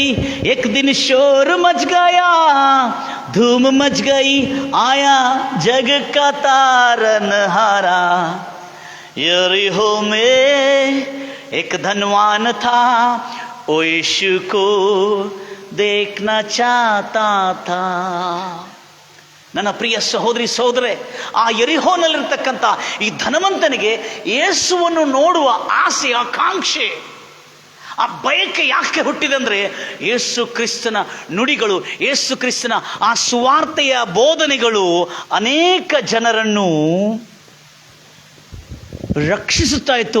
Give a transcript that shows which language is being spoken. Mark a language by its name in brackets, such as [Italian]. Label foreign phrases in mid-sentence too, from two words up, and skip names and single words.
[Hindi] एक दिन शोर मच गया, धूम मच गई. आया जग का तारनहारा. यरीहो में एक धनवान था, वो यीशु को देखना चाहता था. [Kannada] ನನ್ನ ಪ್ರಿಯ ಸಹೋದರಿ ಸಹೋದರೇ, ಆ ಯರಿಹೋನಲ್ಲಿರ್ತಕ್ಕಂಥ ಈ ಧನವಂತನಿಗೆ ಯೇಸುವನ್ನು ನೋಡುವ ಆಸೆ, ಆಕಾಂಕ್ಷೆ, ಆ ಬಯಕೆ ಯಾಕೆ ಹುಟ್ಟಿದೆ ಅಂದರೆ ಯೇಸು ಕ್ರಿಸ್ತನ ನುಡಿಗಳು, ಯೇಸು ಕ್ರಿಸ್ತನ ಆ ಸುವಾರ್ತೆಯ ಬೋಧನೆಗಳು ಅನೇಕ ಜನರನ್ನು ರಕ್ಷಿಸುತ್ತಾ ಇತ್ತು.